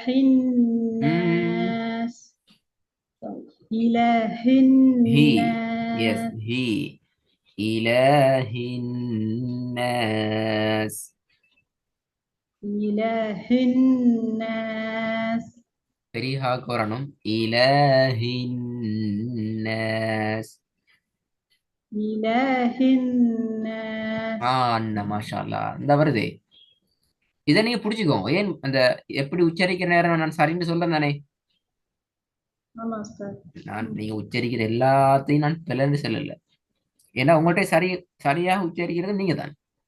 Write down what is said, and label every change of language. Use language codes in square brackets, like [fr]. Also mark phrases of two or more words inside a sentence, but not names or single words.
[ar] ம், الناس إله هي. يس الناس هي. إله الناس. إله الناس [ta] பெரிய ஹாக்கு வரணும். [ar] إله الناس. إله الناس [ta] அண்ணா [ar] ما شاء الله [ta] இந்த வருதே. இதை நீங்க புடிச்சுக்கோங்க. ஏன் அந்த எப்படி உச்சரிக்கிற நேரம் நான் சரின்னு சொல்றேன் தானே. ஆமா சார் நீங்க உச்சரிக்கிற எல்லாத்தையும் நான் பிளந்து சொல்லல. ஏன்னா உங்கள்கிட்ட சரியாக உச்சரிக்கிறது நீங்க தான்.